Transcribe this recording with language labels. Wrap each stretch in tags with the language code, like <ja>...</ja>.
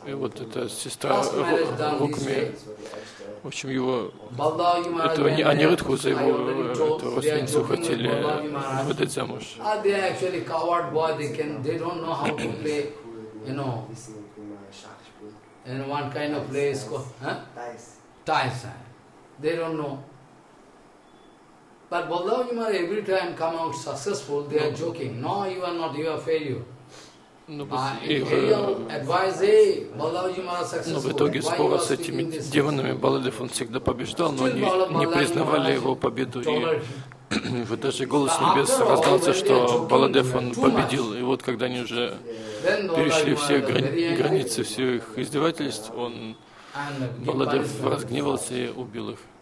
<ru>И вот эта сестра Рукми, в общем, его, это Анирудху за его родственницу хотели выдать замуж.</ru> <en>They are actually coward boy, they don't know how to play, in one kind of play is called, ties, they don't know. But Balaji Maharaj every time come out successful, they are joking. No, you are not, you are failure.</en> <ru>Но в итоге спора с этими демонами Баладев он всегда побеждал, но они не признавали его победу. И вот даже голос небес раздался, что Баладев он победил. И вот когда они уже перешли все границы всех издевательств, он Баладев разгневался и убил их.</ru>